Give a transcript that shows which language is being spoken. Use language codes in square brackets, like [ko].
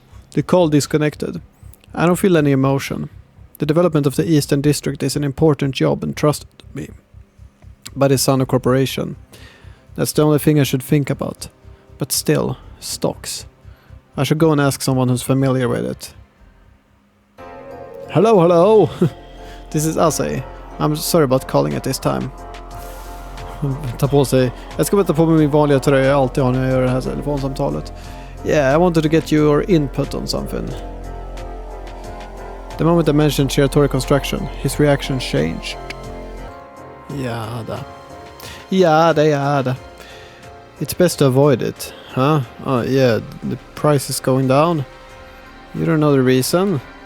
[en] The call disconnected. I don't feel any emotion. The development of the Eastern District is an important job and trusted me by the Sano Corporation. That's the only thing I should think about. But still, stocks. I should go and ask someone who's familiar with it. Hello, hello! This is Ase. I'm sorry about calling at this time. [sv] Ta på sig. Jag ska ta på mig min vanliga tröja jag alltid har när jag gör det här telefonsamtalet. [en] Yeah, I wanted to get your input on something. The moment I mentioned Shiratori construction, his reaction changed. Yada. It's best to avoid it. Huh? Oh yeah, the price is going down. You don't know the reason?